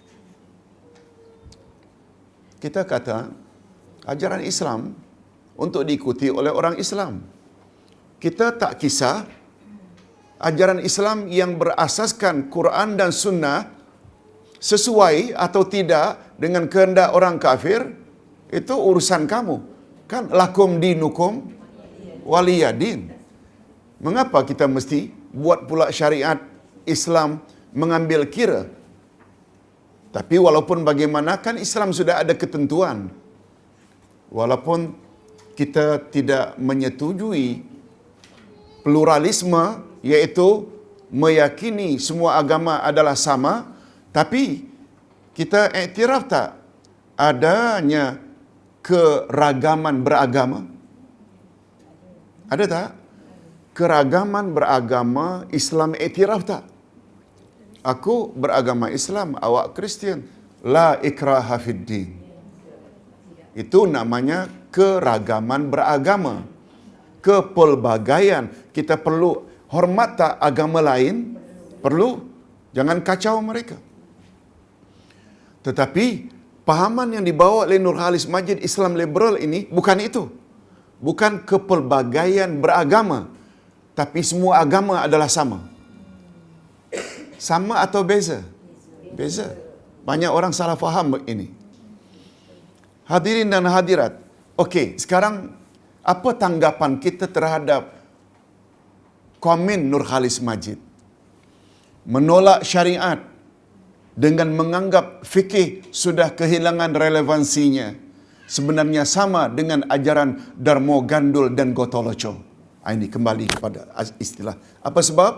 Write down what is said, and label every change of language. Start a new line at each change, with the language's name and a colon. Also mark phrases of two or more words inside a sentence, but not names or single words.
Malay: Kita kata ajaran Islam untuk diikuti oleh orang Islam. Kita tak kisah ajaran Islam yang berasaskan Quran dan Sunnah sesuai atau tidak dengan kehendak orang kafir, itu urusan kamu.
Arabic: Kan لكم دينكم ولي دين.
Malay: Mengapa kita mesti buat pula syariat Islam mengambil kira? Tapi walaupun bagaimana, kan Islam sudah ada ketentuan. Walaupun kita tidak menyetujui pluralisme, iaitu meyakini semua agama adalah sama, tapi kita iktiraf tak adanya keragaman beragama? Ada tak? Keragaman beragama Islam iktiraf tak? Aku beragama Islam, awak Kristian.
Arabic: لا إكراه في الدين.
Malay: Itu namanya keragaman beragama. Kepelbagaian. Kita perlu hormat tak agama lain? Perlu. Jangan kacau mereka. Tetapi pahaman yang dibawa oleh Nurhalis Majid Islam liberal ini bukan itu. Bukan kepelbagaian beragama. Tapi semua agama adalah sama. Sama atau beza? Beza. Banyak orang salah faham ini. Hadirin dan hadirat. Okey, sekarang apa tanggapan kita terhadap komen Nurhalis Majid? Menolak syariat dengan menganggap fikih sudah kehilangan relevansinya. Sebenarnya sama dengan ajaran Darmo Gandul dan Gotoloco. Ini kembali kepada istilah. Apa sebab?